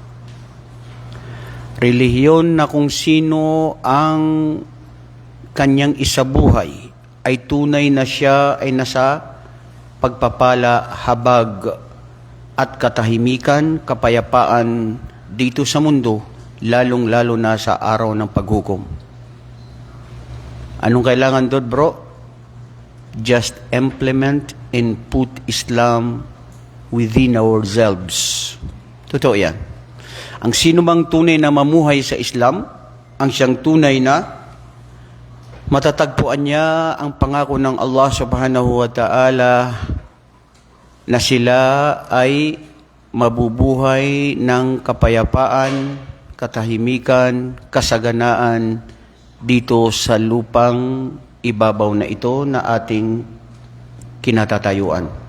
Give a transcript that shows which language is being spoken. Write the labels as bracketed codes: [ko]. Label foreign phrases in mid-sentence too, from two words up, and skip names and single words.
[tl] Relihiyon na kung sino ang kanyang isabuhay ay tunay na siya ay nasa pagpapala, habag at katahimikan, kapayapaan dito sa mundo, lalong-lalo na sa araw ng paghukom. Anong kailangan doon, bro? [en] Just implement and put Islam within ourselves. [tl] Totoo yan. Ang sino mang tunay na mamuhay sa Islam, ang siyang tunay na matatagpuan niya ang pangako ng Allah [ar] سبحانه وتعالى [tl] na sila ay mabubuhay ng kapayapaan, katahimikan, kasaganaan dito sa lupang ibabaw na ito na ating kinatatayuan.